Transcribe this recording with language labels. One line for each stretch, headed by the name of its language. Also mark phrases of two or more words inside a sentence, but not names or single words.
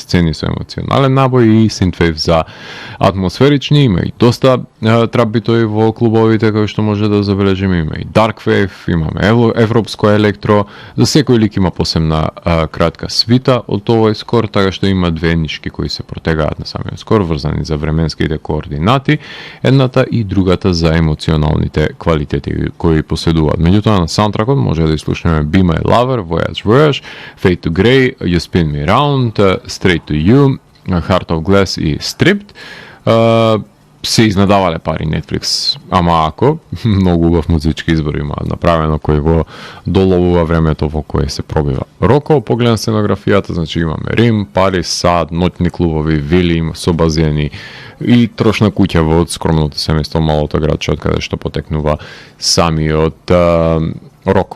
Macedonian: сцени со емоционален набој и синтвейв за атмосферични, има и доста трап-битови во клубовите кои што може да забележиме, има и
English: Dark Wave,
Macedonian: имаме европско електро, за секој лик има посебна кратка свита од овој скор, така што има две нишки кои се протегаат на самиот скор, врзани за временските координати, едната и другата за емоционалните квалитети кои поседуваат. Меѓутоа на саундтракот може да слушнеме Be My Lover, Voyage Voyage, Fade to Grey, You Spin Me Round, Straight to You, Heart of Glass и Stripped. Се изнадавале пари Netflix, ама ако многу убав музички избор има направено кој го доловува времето во кое се пробива Роко. Погледам сценографијата, значи имаме Рим, Париз, сад, ноќни клубови, вили со базени и трошна куќа во скромното семејство малото градче од каде што потекнува самиот Роко.